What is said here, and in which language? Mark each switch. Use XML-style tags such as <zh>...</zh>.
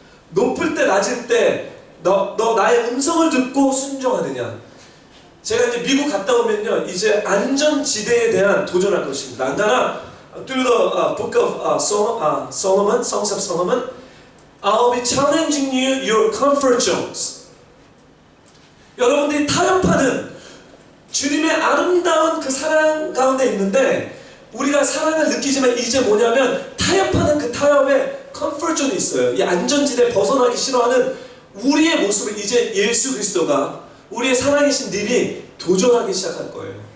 <ko>높을 때 낮을 때 너 나의 음성을 듣고 순종하느냐. 제가 이제 미국 갔다 오면요, 이제 안전지대에 대한 도전할 것입니다. 안가나</ko> <en>through the book of Solomon, Songs of Solomon, I'll be challenging you your comfort zones.</en> <ko>여러분들이 타협하는 주님의 아름다운 그 사랑 가운데 있는데, 우리가 사랑을 느끼지만 이제 뭐냐면 타협하는 그 타협에 컴포트 존이 있어요. 이 안전지대 벗어나기 싫어하는 우리의 모습을 이제 예수 그리스도가, 우리의 살아계신 님이 도전하기 시작할 거예요.</ko>